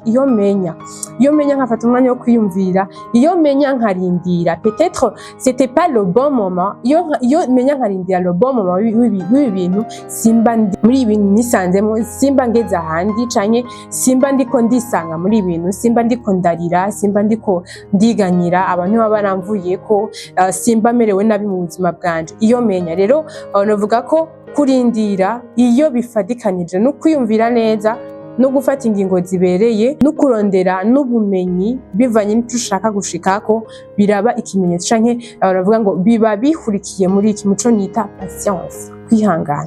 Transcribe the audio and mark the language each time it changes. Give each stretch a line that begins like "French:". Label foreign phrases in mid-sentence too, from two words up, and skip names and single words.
Rundi: Iyo menya nkafata umwanya wo kwiyumvira, iyo menya nkarindira
French: peut-être c'était pas le bon moment,
Rundi: iyo menya nkarindira
French: le bon moment
Rundi: w'ibi bintu, simba muri ibintu nisanzemo, simba ngeze ahandi canke simba ndiko ndisanga muri ibintu, simba ndiko ndarira, simba ndiko ndiganyira abantu baba baramvuye ko, simba merewe nabi mu buzima bwanje. Iyo menya rero novuga ko kurindira iyo bifadikanije no kwiyumvira neza no gufata ingingo zibereye no kurondera n'ubumenyi bivanye n'icyo ushaka gushikako, biraba ikimenyetso canke baravuga ngo biba bihurikiye muri iki muco nita patience, kwihangana.